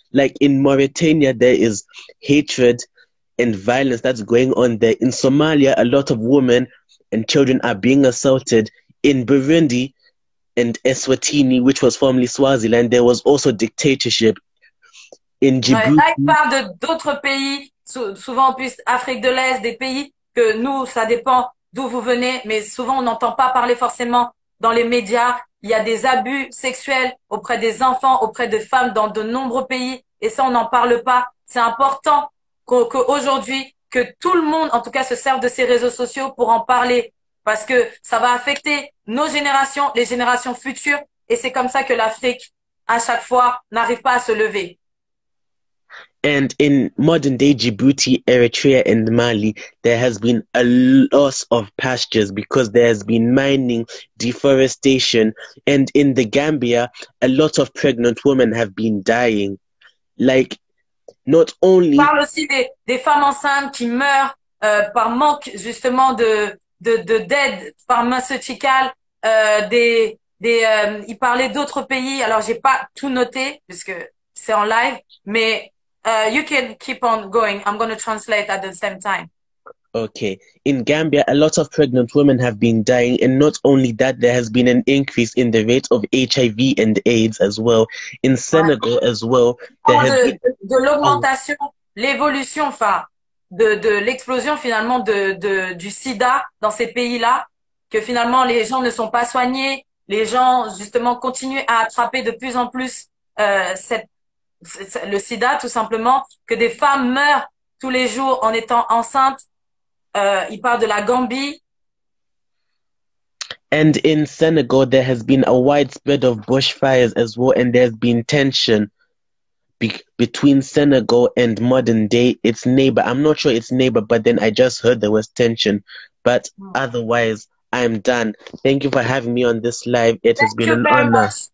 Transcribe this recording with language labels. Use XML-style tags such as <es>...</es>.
<en>Like in Mauritania, there is hatred and violence that's going on there. In Somalia, a lot of women and children are being assaulted. In Burundi and Eswatini, which was formerly Swaziland, there was also dictatorship. In Djibouti...</en> <fr>Là, il parle d'autres pays, souvent plus Afrique de l'Est, des pays que nous, ça dépend d'où vous venez, mais souvent on n'entend pas parler forcément dans les médias. Il y a des abus sexuels auprès des enfants, auprès de femmes dans de nombreux pays, et ça on n'en parle pas. C'est important qu'aujourd'hui, que tout le monde, en tout cas, se serve de ces réseaux sociaux pour en parler, parce que ça va affecter nos générations, les générations futures, et c'est comme ça que l'Afrique, à chaque fois, n'arrive pas à se lever.</fr> <en>And in modern day Djibouti, Eritrea, and Mali, there has been a loss of pastures because there has been mining, deforestation, and in the Gambia, a lot of pregnant women have been dying. Like, not only...</en> <fr>On parle aussi des femmes enceintes qui meurent par manque justement d'aide pharmaceuticale, il parlait d'autres pays, alors j'ai pas tout noté puisque c'est en live,</fr> <en>mais you can keep on going. I'm going to translate at the same time. Okay. In Gambia, a lot of pregnant women have been dying, and not only that, there has been an increase in the rate of HIV and AIDS as well. In Senegal as well, there has been...</en> <fr>de l'augmentation, l'évolution, enfin, de l'explosion finalement du sida dans ces pays-là, que finalement les gens ne sont pas soignés, les gens justement continuent à attraper de plus en plus le sida, tout simplement, que des femmes meurent tous les jours en étant enceintes. Il parle de la Gambie.</fr> <en>And in Senegal, there has been a widespread of bushfires as well, and there's been tension between Senegal and modern day its neighbor. I'm not sure its neighbor, but then I just heard there was tension. But otherwise, I'm done. Thank you for having me on this live. It has been an honor.</en>